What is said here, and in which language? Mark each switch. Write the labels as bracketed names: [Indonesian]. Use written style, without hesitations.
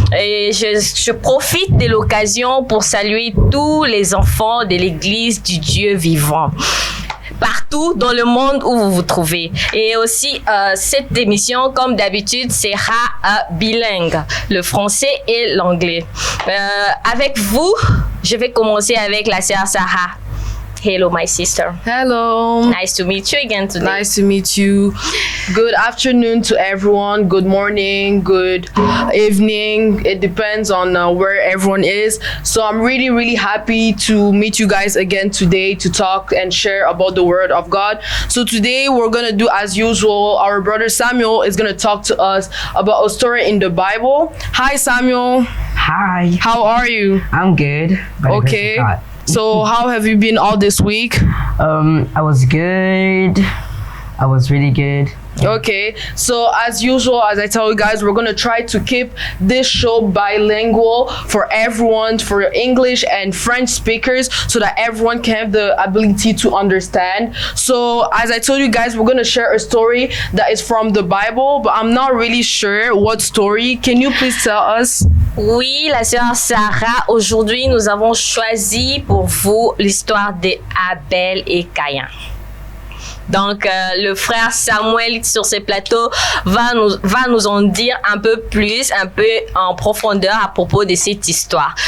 [French] Et je profite de l'occasion pour saluer tous les enfants de l'Église du Dieu vivant, partout dans le monde où vous vous trouvez. Et aussi, cette émission, comme d'habitude, sera bilingue, le français et l'anglais. Avec vous, je vais commencer avec la sœur Sarah. [English] Hello, my sister. Hello. Nice to meet you again today. Nice to meet you. Good afternoon to everyone. Good morning. Good evening. It depends on where everyone is. So I'm really happy to meet you guys again today to talk and share about the Word of God. So today we're going to do as usual. Our brother Samuel is going to talk to us about a story in the Bible. Hi, Samuel. Hi. How are you? I'm good. Okay. So how have you been all this week? I was good. I was really good. Okay, so as usual, as I tell you guys, we're gonna try to keep this show bilingual for everyone, for English and French speakers, so that everyone can have the ability to understand. So as I told you guys, we're gonna share a story that is from the Bible, but I'm not really sure what story. Can you please tell us? [French] Oui, la sœur Sarah, aujourd'hui nous avons choisi pour vous l'histoire d'Abel et Caïn. Donc, le frère Samuel sur ce plateau va nous en dire un peu plus, un peu en profondeur à propos de cette histoire.